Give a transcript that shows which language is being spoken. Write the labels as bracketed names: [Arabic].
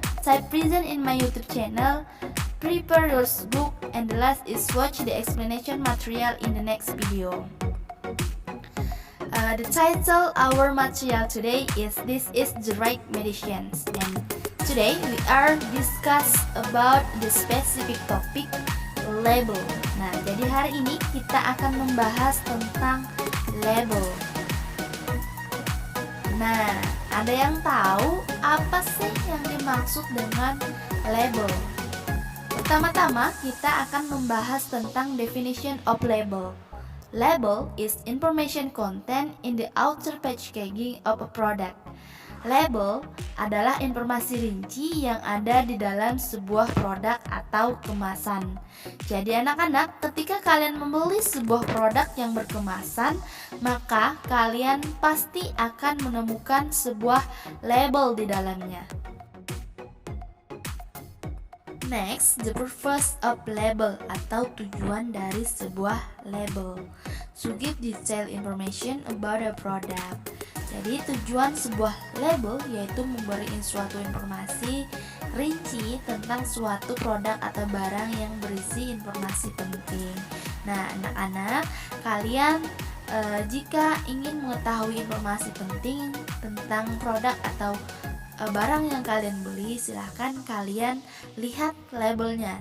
[English] Type present in my YouTube channel. Prepare your book, and the last is watch the explanation material in the next video. The title our material today is This is the Right Medicines, and today we are discuss about the specific topic label. [Indonesian] Nah, jadi hari ini kita akan membahas tentang label. Nah, ada yang tahu apa sih yang dimaksud dengan label? Pertama-tama kita akan membahas tentang [English] definition of label. Label is information content in the outer packaging of a product. [Indonesian] Label adalah informasi rinci yang ada di dalam sebuah produk atau kemasan. Jadi anak-anak, ketika kalian membeli sebuah produk yang berkemasan, maka kalian pasti akan menemukan sebuah label di dalamnya. [English] Next, the purpose of label [Indonesian] atau tujuan dari sebuah label. [English] To give detailed information about a product. [Indonesian] Jadi tujuan sebuah label yaitu memberi suatu informasi rinci tentang suatu produk atau barang yang berisi informasi penting. Nah, anak-anak, kalian jika ingin mengetahui informasi penting tentang produk atau barang yang kalian beli, silahkan kalian lihat labelnya.